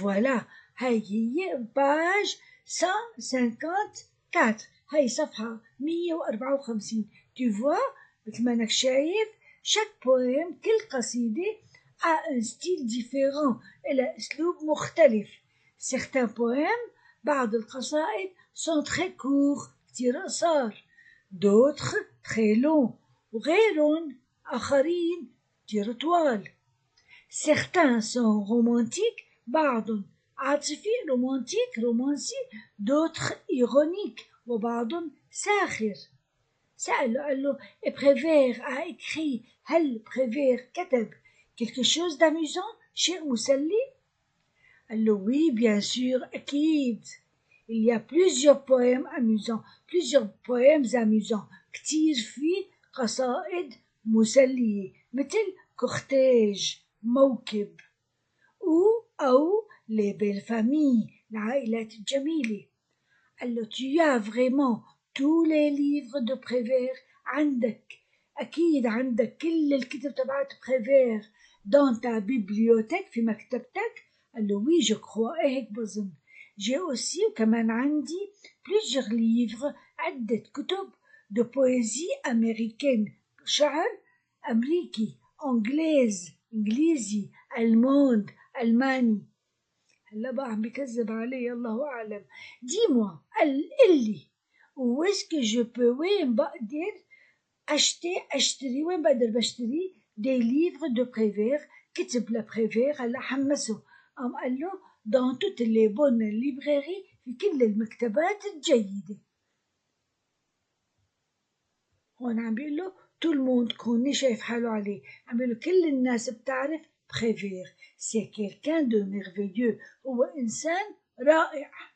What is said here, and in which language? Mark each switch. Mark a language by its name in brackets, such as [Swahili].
[French] voilà [Arabic] هي page 154 هاي صفحة 154. [French] tu vois [Arabic] مثل ما انك شايف [French] chaque poème كل قصيدة a un style différent [Arabic] إلى أسلوب مختلف. [French] certains poèmes [Arabic] بعض القصائد [French] sont très courts [Arabic] كتير قصار [French] d'autres très longs [Arabic] وغيرهم آخرين كتير طوال. [French] certains sont romantiques [Arabic] بعضهم عاطفي رومانسي [French] d'autres ironiques [Arabic] وبعضهم ساخر. سأله قال له [French] Prévert a écrit [Arabic] هل Prévert كتب [French] quelque chose d'amusant [Arabic] شيء مسلي؟ قال له [French] oui bien sûr أكيد il y a plusieurs poèmes amusants [Arabic] كتير فيه قصائد مسلية مثل كورتيج موكب أو [French] les belles familles [Arabic] العائلات الجميلة. قال له [French] tu as vraiment tous les livres de Prévert [Arabic] عندك أكيد عندك كل الكتب تبعت Prévert [French] dans ta bibliothèque [Arabic] في مكتبتك؟ قال له [French] oui je crois [Arabic] هيك بظن. [French] j'ai aussi [Arabic] وكمان عندي [French] plusieurs livres [Arabic] عدة كتب [French] de poésie américaine [Arabic] شعر أمريكي إنجليزي ألماني. هلا بقى عم بكذب علي الله أعلم. [French] dis-moi [Arabic] قال لي [French] où est-ce que je peux [Arabic] وين بقدر أشتري وين بقدر بشتري [French] des livres de Prévert [Arabic] كتب لبريفير. هلا حمسه قال له [French] dans toutes les bonnes librairies [Arabic] في كل المكتبات الجيدة. هون عم بيقول له tout le monde كوني شايف حاله عليه عم بيقول له كل الناس بتعرف Prévert [French] c'est quelqu'un de merveilleux [Arabic] هو إنسان رائع.